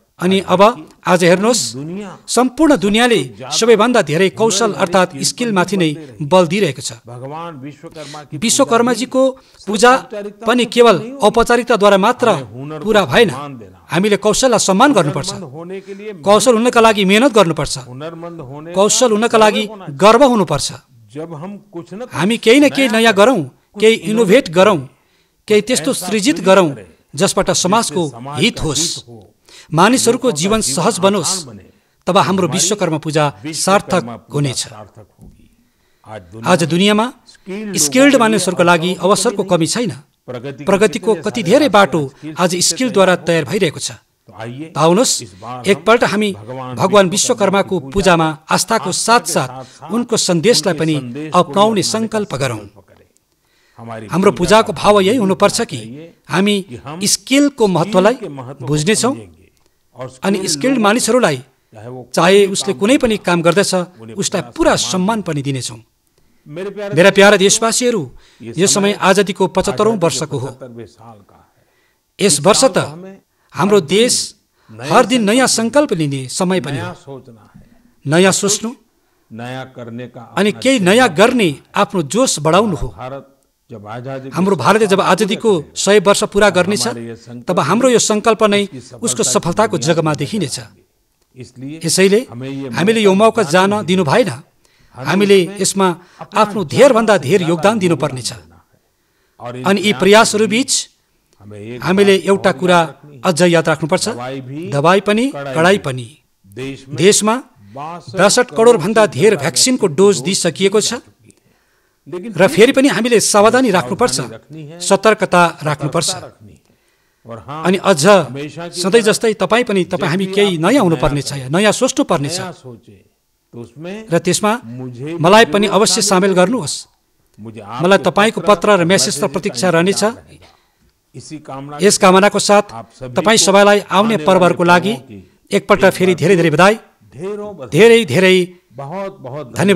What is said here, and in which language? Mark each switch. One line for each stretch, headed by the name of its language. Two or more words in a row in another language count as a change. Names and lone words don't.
Nepali: अनि अब आज हेर्नुहोस्,
Hindi: दुनिया
Nepali: सम्पूर्ण दुनियाँले सबैभन्दा धेरै कौशल अर्थात् स्किलमाथि नै बल दिइरहेको छ।
Hindi: भगवान विश्वकर्मा की
Nepali: विश्वकर्माजीको पूजा पनि केवल औपचारिकताद्वारा मात्र पुरा भएन, हामीले कौशललाई सम्मान गर्नुपर्छ।
Hindi: होने के लिए
Nepali: कौशल हुनका लागि मेहनत गर्नुपर्छ।
Hindi: हुनरमंद होने
Nepali: कौशल हुनका लागि गर्व हुनुपर्छ।
Hindi: जब हम कुछ न
Nepali: हामी केही न केही नयाँ गरौँ, केही इनोभेट गरौँ, केही त्यस्तो सृजित गरौँ जसबाट समाजको हित होस्, मानिसहरूको जीवन सहज बनोस्, तब हाम्रो विश्वकर्मा पूजा सार्थक हुनेछ।
Hindi: सार्थक होगी।
Nepali: आज दुनियाँमा स्किल्ड मानिसहरूको लागि अवसरको कमी छैन। प्रगतिको कति धेरै बाटो आज स्किलद्वारा तयार भइरहेको छ।
Hindi: तो आइए
Nepali: त आउनुहोस्, एकपल्ट हामी भगवान विश्वकर्माको पूजामा आस्थाको साथसाथ उनको सन्देशलाई पनि अपनाउने सङ्कल्प गरौँ। हाम्रो पूजाको भाव यही हुनुपर्छ कि हामी स्किलको महत्त्वलाई बुझ्नेछौँ अनि स्किल्ड मानिसहरूलाई चाहे उसले कुनै पनि काम गर्दछ उसलाई पुरा सम्मान पनि दिनेछौँ। मेरा प्यारा देशवासीहरू, यो समय आजादीको 75औं वर्षको हो। यस वर्ष त हाम्रो देश हर दिन नयाँ सङ्कल्प लिने समय पनि हो।
Hindi: सोचना है,
Nepali: नयाँ सोच्नु
Hindi: नया करने का
Nepali: अनि केही नयाँ गर्ने आफ्नो जोस बढाउनु हो।
Hindi: भारत जब आजादी
Nepali: हाम्रो भारतले जब आजादीको 100 वर्ष पुरा गर्नेछ तब हाम्रो यो सङ्कल्प नै उसको सफलताको जगमा देखिनेछ।
Hindi: इसलिए
Nepali: यसैले हामीले यो मौका जान दिनु भएन। हामीले यसमा आफ्नो धेरभन्दा धेर योगदान दिनुपर्नेछ।
Hindi: और
Nepali: अनि यी प्रयासहरू बीच
Hindi: हमें एक
Nepali: हामीले एउटा कुरा अझ याद राख्नुपर्छ, दबाई पनि कडाई पनि।
Hindi: देश में
Nepali: देशमा 62 करोड भन्दा धेर भ्याक्सिनको डोज दिइसकिएको छ
Hindi: लेकिन
Nepali: र फेरि पनि हामीले सावधानी राख्नुपर्छ, सतर्कता राख्नुपर्छ।
Hindi: रखनी है। और हाँ,
Nepali: अनि अझ सधैँ जस्तै तपाईँ पनि हामी केही नयाँ हुनुपर्नेछ, नयाँ सोच्नु पर्नेछ
Hindi: नया सोचे तो उसमें
Nepali: र त्यसमा
Hindi: मुझे
Nepali: मलाई पनि अवश्य सामेल गर्नुहोस्।
Hindi: मुझे
Nepali: मलाई तपाईँको पत्र र मेसेज र प्रतीक्षा रहनेछ।
Hindi: इसी कामना
Nepali: यस कामनाको साथ तपाईँ सबैलाई आउने पर्वहरूको लागि एकपल्ट फेरि धेरै धेरै बधाई,
Hindi: ढेरों
Nepali: धेरै धेरै
Hindi: बहुत बहुत